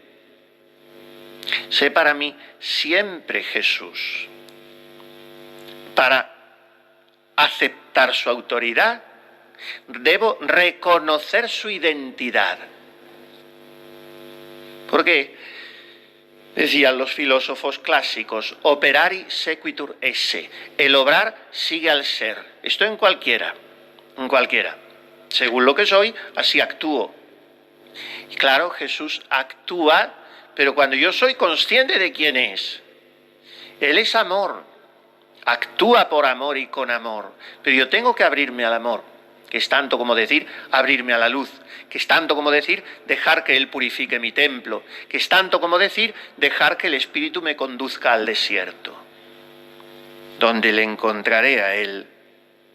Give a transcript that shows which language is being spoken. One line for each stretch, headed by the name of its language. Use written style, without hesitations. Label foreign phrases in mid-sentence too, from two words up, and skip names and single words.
Spanish: Sé para mí siempre Jesús. Para aceptar su autoridad, debo reconocer su identidad. Porque, decían los filósofos clásicos,
Latin: operari sequitur esse,
Spanish: el obrar sigue al ser. Esto en cualquiera. Según lo que soy, así actúo. Y claro, Jesús actúa, pero cuando yo soy consciente de quién es. Él es amor, actúa por amor y con amor, pero yo tengo que abrirme al amor, que es tanto como decir abrirme a la luz, que es tanto como decir dejar que Él purifique mi templo, que es tanto como decir dejar que el Espíritu me conduzca al desierto, donde le encontraré a Él.